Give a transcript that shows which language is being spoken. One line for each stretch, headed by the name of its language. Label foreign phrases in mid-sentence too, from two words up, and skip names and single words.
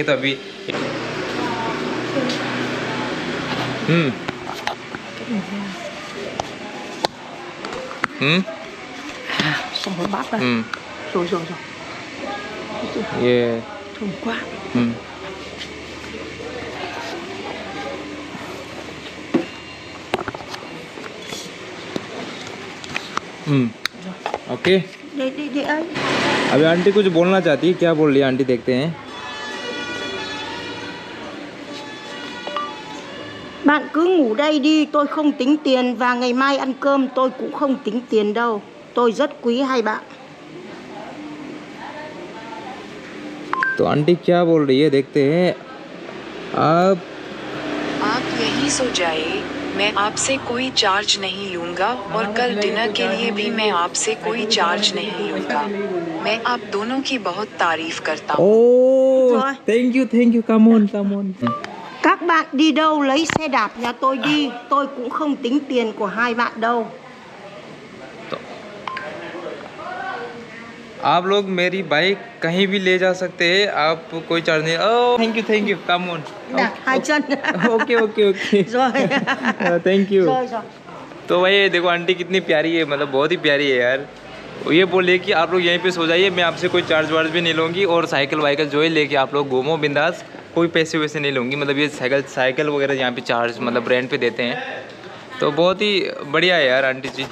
Hindi: तो अभी ये ओके। अभी आंटी कुछ बोलना चाहती है, क्या बोल रही है आंटी, देखते हैं।
Vietnamese: Bạn cứ ngủ đây đi, tôi không tính tiền và ngày mai ăn cơm tôi cũng không tính tiền đâu. Tôi rất quý hai bạn.
Hindi: तो आंटी क्या बोल रही है, देखते हैं। आप यही सो जाइए, मैं आपसे कोई चार्ज नहीं लूंगा और कल डिनर के लिए भी मैं आपसे कोई चार्ज नहीं लूंगा। मैं आप दोनों की बहुत तारीफ करता हूँ।
English: oh thank you, come on.
Vietnamese: Các bạn đi đâu lấy xe đạp nhà tôi đi, tôi cũng không tính tiền của hai bạn đâu.
Hindi: आप लोग मेरी बाइक कहीं भी ले जा सकते हैं, आप कोई चार्ज नहीं।
English: oh thank you, come on.
Vietnamese: Đặt hai chân.
English: ओके
Vietnamese: Rồi.
English: thank you.
Vietnamese: Rồi.
Hindi: तो भाई देखो आंटी कितनी प्यारी है, मतलब बहुत ही प्यारी है यार। ये बोले कि आप लोग यहीं पे सो जाइए, मैं आपसे कोई चार्ज वार्ज भी नहीं लूँगी, और साइकिल वाइकल जो है लेके आप लोग घूमो बिंदास, कोई पैसे वैसे नहीं लूँगी। मतलब ये साइकिल वगैरह यहाँ पे चार्ज मतलब रेंट पे देते हैं, तो बहुत ही बढ़िया है यार आंटी जी।